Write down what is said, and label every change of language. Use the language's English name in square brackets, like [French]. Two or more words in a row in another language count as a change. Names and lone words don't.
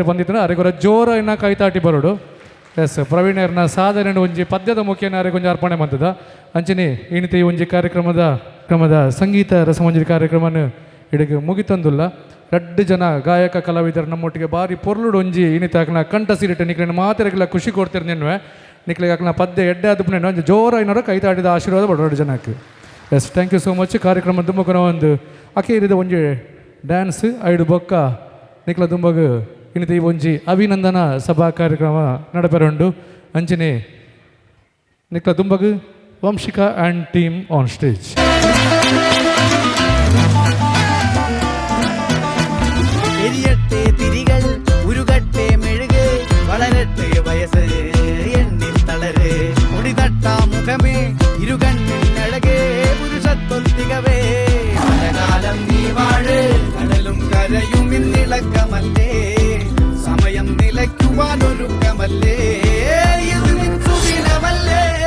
[Tulu] ಬಂದಿತ್ತು ಅರೆಗೊರ ಜೋರ ಇನ್ನ ಕೈತಾಟಿ ಬರೋಡು ಎಸ್ ಪ್ರವೀಣರ್ನ ಸಾಧನೆ ಒಂಜಿ ಪದ್ಯದ ಮುಖ್ಯನ ಅರೆಗೊಂಜಿ ಅರ್ಪಣೆ ಬಂದದ ಅಂಚನೆ ಇಣಿತಿ ಒಂಜಿ ಕ್ರಮದ ಸಂಗೀತ ರಸಮಂಜರಿ ಕಾರ್ಯಕ್ರಮನ ಇಡಗೆ ಮುಗಿತಂದುಲ್ಲ ರಡ್ಡು ಜನ ಗಾಯಕ ಕಲಾವಿದರು ನಮ್ಮೊಟ್ಟಿಗೆ ಬಾರಿ ಪೊರ್ಲುಡು ಒಂಜಿ ಇಣಿತಾಕನ ಕಂಠ ಸಿರಿಟ ನಿಕ್ಲಿನ ಮಾತೆರೆಗೆಲ್ಲ ಖುಷಿ ಕೊಡ್ತಿರ್ ನೆನ್ವೆ ನಿಕ್ಲಿಗೆ ಹಾಕಿ ಪದ್ಯ ಎಡ್ಡೆ ಆದ ಪುಣ್ಯ ಒಂದು ಜೋರ ಏನಾರು ಕೈ ತಾಡಿದ ಆಶೀರ್ವಾದ ಬಡೋಡು ಜನಕ್ಕೆ. [English] Yes, thank you so much. [Tulu] ಕಾರ್ಯಕ್ರಮ ತುಂಬ ಒಂದು ಅಕೇರಿದ ಒಂಜಿ ಡ್ಯಾನ್ಸ್ ಐಡು ಬೊಕ್ಕ ನಿಕ್ಲ ತುಂಬಗ ಇನ್ನಿತ ಈ ಒಂಜಿ ಅಭಿನಂದನಾ ಸಭಾ ಕಾರ್ಯಕ್ರಮ ನಡಪೆರುಂಡು. ಅಂಚನೆ ನಿಕ್ಲ ತುಂಬಗ ವಂಶಿಕಾ [English] and team on stage. [Malayalam] എരിയട്ടെ തിരികൾ ഉരുകട്ടെ മെഴുക് വളരട്ടെ വയസ്സ് എണ്ണിൽ തളര് മുടിതട്ടാ മുഖമേ ഇരുകണ്ണിൽ അഴകേ പുരുഷത്വത്തികവേ പലകാലം നീ വാഴ് കടലും കരയും ഇന്നിളക്കമല്ലേ സമയം നിലയ്ക്കുവാനൊരുക്കമല്ലേ ഇത് നിൻ സുദിനമല്ലേ.